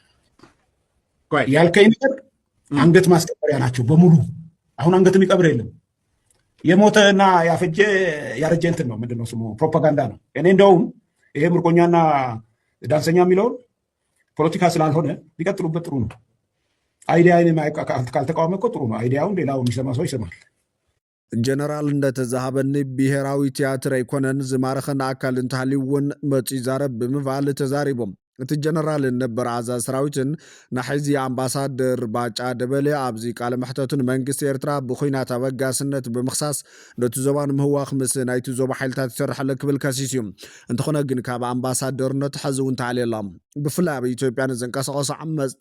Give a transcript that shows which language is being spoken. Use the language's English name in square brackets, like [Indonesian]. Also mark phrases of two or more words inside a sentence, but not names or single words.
[Amharic] ያልከኝ ነገር አንገት ማስቀበሪያ ናቸው በሙሉ አሁን አንገት የሚቀብር የለም የሞተና ያፈጀ ያረጀ እንትን ነው ምንድነው ስሙ ፕሮፓጋንዳ ነው እኔ እንደውም ይሄ ምርኮኛና ዳንሰኛ የሚለውን ፖለቲካ ስላልሆነ ሊቀጥሉበት ጥሩ ነው አይዲያን ካልተቃወመ እኮ ጥሩ ነው አይዲያውን ሌላው የሚሰማ ሰው ይሰማል [Tigrinya] ጀነራል እንደተዛሃበኒ ብሔራዊ ቲያትር ኣይኮነን ዝማረኸና ኣካል እንተሃልዩውን መፂ ዛረብ ብምባል ተዛሪቦም እቲ ጀነራል ነበር ኣዛዝ ሰራዊትን ናሕዚ ኣምባሳደር ባጫ ደበለ ኣብዚ ቃለ መሕተቱን መንግስቲ ኤርትራ ብኹናት ኣበጋስነት ብምኽሳስ ነቲ ዞባ ንምህዋኽ ምስ ናይቲ ዞባ ሓይልታት ይሰርሕ ኣሎ ክብል ከሲስ እዩ። እንተኾነ ግን ካብ ኣምባሳደርነት ሕዚ እውን ተዓልየላ። ብፍላይ ኣብ ኢትዮጵያ ንዝንቀሳቐሱ ዓመፅቲ